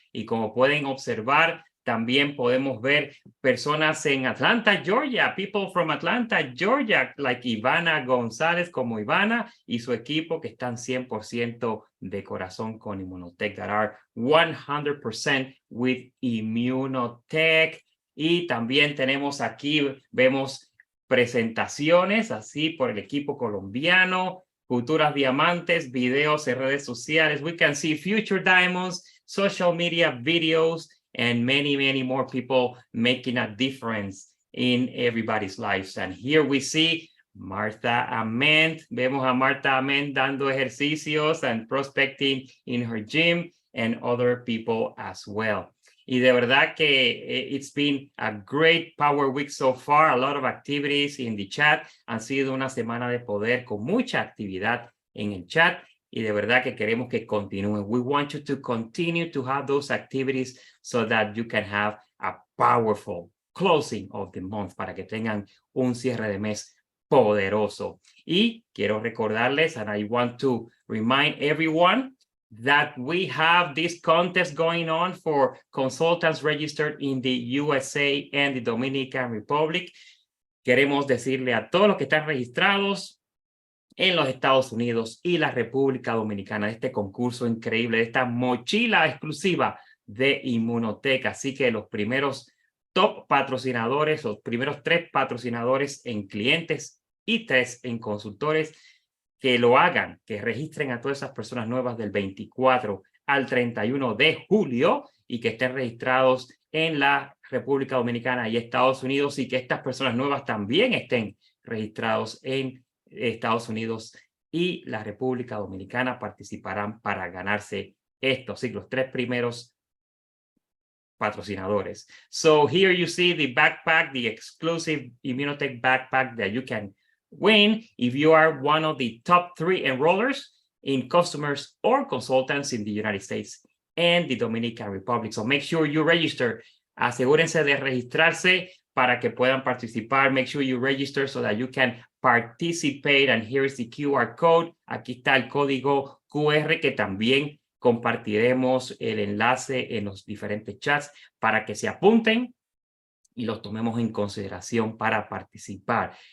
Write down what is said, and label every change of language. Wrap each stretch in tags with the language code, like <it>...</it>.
<es>Y como pueden observar, también podemos ver personas en Atlanta, Georgia,</es> <en>people from Atlanta, Georgia, like Ivana González</en> <es>como Ivana y su equipo que están 100% de corazón con Immunotech,</es> <en>that are 100% with Immunotech.</en> <es>Y también tenemos aquí, vemos presentaciones así por el equipo colombiano, futuras diamantes, videos en redes sociales.</es> <en>We can see future diamonds, social media videos, and many, many more people making a difference in everybody's lives. And here we see Martha Ament.</en> <es>Vemos a Martha Ament dando ejercicios</es> <en>and prospecting in her gym and other people as well.</en> <es>Y de verdad que</es> <en>it's been a great Power Week so far, a lot of activities in the chat.</en> <es>Han sido una semana de poder con mucha actividad en el chat y de verdad que queremos que continúen.</es> <en>We want you to continue to have those activities so that you can have a powerful closing of the month</en> <es>para que tengan un cierre de mes poderoso. Y quiero recordarles,</es> <en>and I want to remind everyone, that we have this contest going on for consultants registered in the USA and the Dominican Republic.</en> <es>Queremos decirle a todos los que están registrados en los Estados Unidos y la República Dominicana de este concurso increíble, de esta mochila exclusiva de Immunotech. Así que los primeros top patrocinadores, los primeros 3 patrocinadores en clientes y 3 en consultores, que lo hagan, que registren a todas esas personas nuevas del 24 al 31 de julio y que estén registrados en la República Dominicana y Estados Unidos y que estas personas nuevas también estén registrados en Estados Unidos y la República Dominicana participarán para ganarse estos, sí, los 3 primeros patrocinadores.</es> <en>So here you see the backpack, the exclusive Immunotech backpack that you can win if you are one of the top 3 enrollers in customers or consultants in the United States and the Dominican Republic. So make sure you register.</en> <es>Asegúrense de registrarse para que puedan participar.</es> <en>Make sure you register so that you can participate. And here is the QR code.</en> <es>Aquí está el código QR que también compartiremos el enlace en los diferentes chats para que se apunten y los tomemos en consideración para participar.</es>